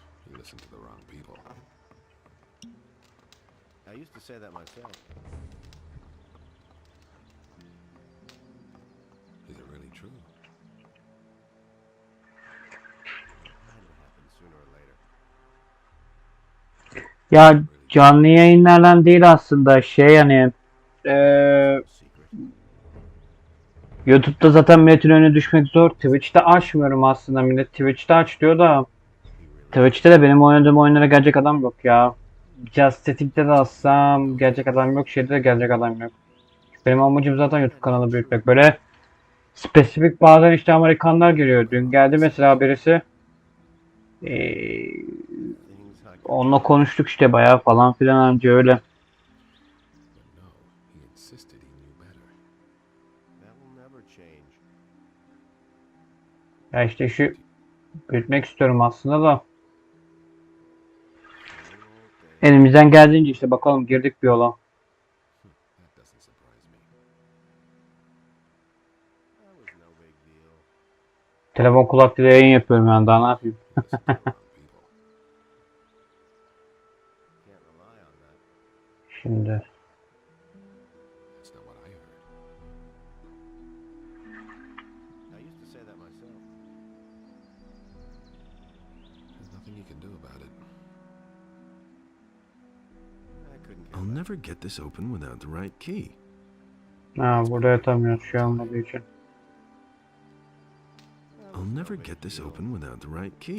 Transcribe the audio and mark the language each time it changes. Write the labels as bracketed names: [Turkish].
[English] You listen to the wrong people. I used to say that myself. Is it really true? Had to happen sooner or later. [Turkish] Ya canlı yayınlardan değil aslında şey hani YouTube'da zaten milletin önüne düşmek zor. Twitch'te açmıyorum aslında. Millet Twitch'te aç diyor da Twitch'te de benim oynadığım oyunlara gelecek adam yok ya. Just Static'te de alsam gelecek adam yok. Şeyde de gelecek adam yok. Benim amacım zaten YouTube kanalı büyütmek. Böyle spesifik bazen işte Amerikanlar geliyor. Dün geldi mesela birisi. Onunla konuştuk işte bayağı falan filan anca öyle. [English] But no, he insisted he knew better. That will never change. [Turkish] Ya işte şu büyütmek istiyorum aslında da. Elimizden geldiğince işte bakalım girdik bir yola. [English] That doesn't surprise me. That was no big deal. [Turkish] Telefon kulaklığıyla yayın yapıyorum yani daha ne yapayım. [English] You listen to the wrong people. Can't rely on that. [Turkish] Şimdi [English] That's not what I heard. I used to say that myself. There's nothing you can do about it. I couldn't care I'll less. never get this open without the right key. [Turkish] ha, burada yatamıyoruz şey olmadığı için. [English] I'll never get this open without the right key.